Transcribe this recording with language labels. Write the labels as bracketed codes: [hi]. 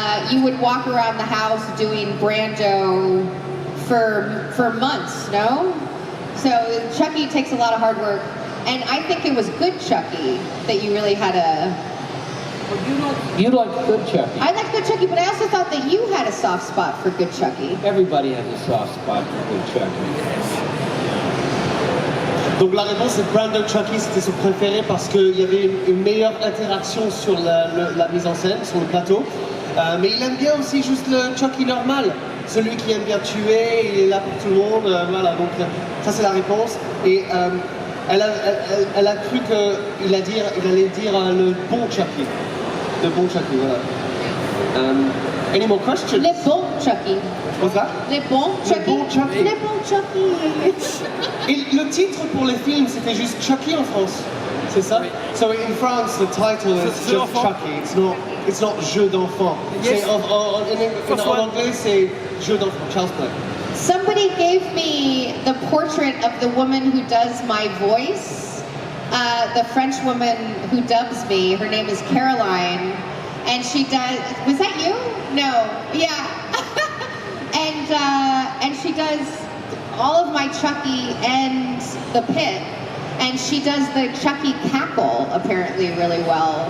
[en] You would walk around the house doing Brando for months, no? So Chucky takes a lot of hard work. And I think it was good Chucky that you really had a... You like good Chucky. I like good Chucky, but I also thought that you had a soft spot for good Chucky. Everybody has a soft spot for good Chucky. [fr] Donc la réponse est Brandon Chucky, c'était son préféré parce qu'il y avait une meilleure interaction sur la mise en scène, sur le plateau. Mais il aime bien aussi juste le Chucky normal, celui qui aime bien tuer, il est là pour tout le monde, voilà, donc ça c'est la réponse. Et elle a cru qu'il allait dire le bon Chucky. Le bon Chucky, voilà. [en] Any more questions? [fr] Le bon Chucky. [en] What's that? [fr] Le bon Chucky. Le bon Chucky. Le bon Chucky. Et le titre pour les films, c'était juste Chucky en France, c'est ça? [en] So in France, the title is just Chucky. It's not Jeu d'enfant. Yes. [fr] En anglais, c'est Jeu d'enfant, Child's Play. [en] Somebody gave me the portrait of the woman who does my voice, the French woman who dubs me. Her name is Caroline, and she does. Was that you? No. Yeah. and she does all of my Chucky and the Pit, and she does the Chucky cackle apparently really well.